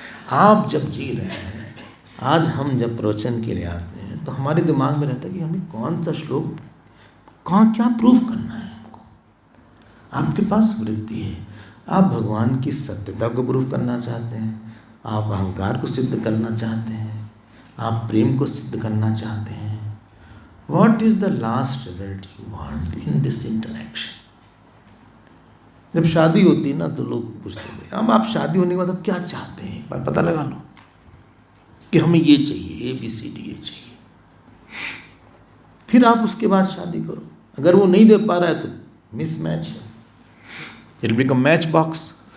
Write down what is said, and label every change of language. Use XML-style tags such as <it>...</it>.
<hi>आप जब जी रहे हैं, आज हम जब प्रवचन के लिए आते हैं, तो हमारे दिमाग में रहता है कि हमें कौन सा श्लोक, कहाँ क्या प्रूव करना है हमको। आपके पास वृत्ति है, आप भगवान की सत्यता को प्रूव करना चाहते हैं, आप अहंकार को सिद्ध करना चाहते हैं, आप प्रेम को सिद्ध करना चाहते हैं।</hi> <en>What is the last result you want in this interaction?</en> <hi>जब शादी होती है ना, तो लोग पूछते हैं हम, आप शादी होने के बाद अब क्या चाहते हैं, एक बार पता लगा लो कि हमें ये चाहिए, ABCD ये चाहिए। फिर आप उसके बाद शादी करो। अगर वो नहीं दे पा रहा है तो मिसमैच है,</hi> <en>It become match box.</en>